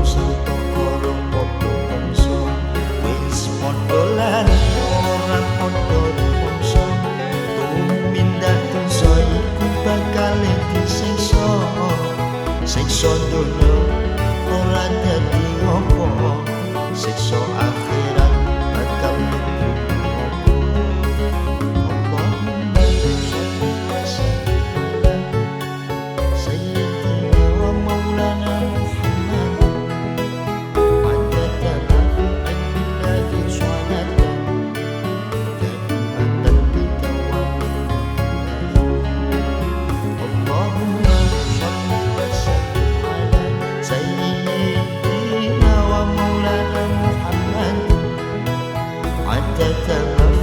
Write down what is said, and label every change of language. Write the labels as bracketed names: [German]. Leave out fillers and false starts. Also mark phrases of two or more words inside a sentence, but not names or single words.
[Javanese] sarta karo padha bangsa wis padha lali ora padha rumangsa tumindak dosa iku bakal disiksa siksa donya ora dadi ngopo siksa akhirat bakal mlebu neraka [Arabic] Allahumma sholli wa sallim ala sayyidina wa maulana Muhammad adada ma fi ilmillahi salatan daimatan bidawamil اللهم صل وسلم على سيدنا ومولانا محمد عدد